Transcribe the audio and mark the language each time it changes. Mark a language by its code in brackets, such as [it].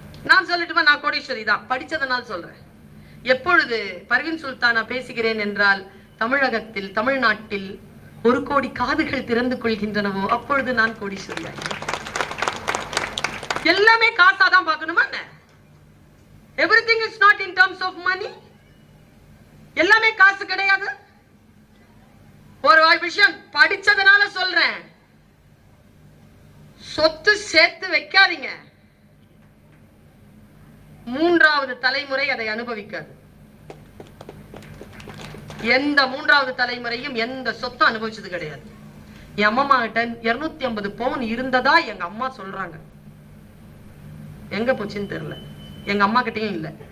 [ta] நான் சொல்லட்டுமா, நான் கோடீஸ்வரி தான். படிச்சதனால சொல்றேன். எப்பொழுது பர்வீன் சுல்தானா பேசுகிறேன் என்றால், தமிழகத்தில் தமிழ்நாட்டில் 1 கோடி காதுகள் திறந்து கொள்கின்றனவோ அப்பொழுது நான் கோடீஸ்வரி. எல்லாமே காசாதான் பார்க்கணுமா? [en] Everything is not in terms of money. [ta] எல்லாமே காசு கிடையாது. ஒரு விஷயம் படிச்சதனால சொல்றேன், சொத்து சேர்த்து வைக்காதீங்க. 3வது தலைமுறை அதை அனுபவிக்காது. எந்த 3வது தலைமுறையும் எந்த சொத்தும் அனுபவிச்சது கிடையாது. என் அம்மா கிட்ட 250 பவுன் இருந்ததா எங்க அம்மா சொல்றாங்க. எங்க போச்சுன்னு தெரியல. எங்க அம்மா கிட்டயும் இல்ல.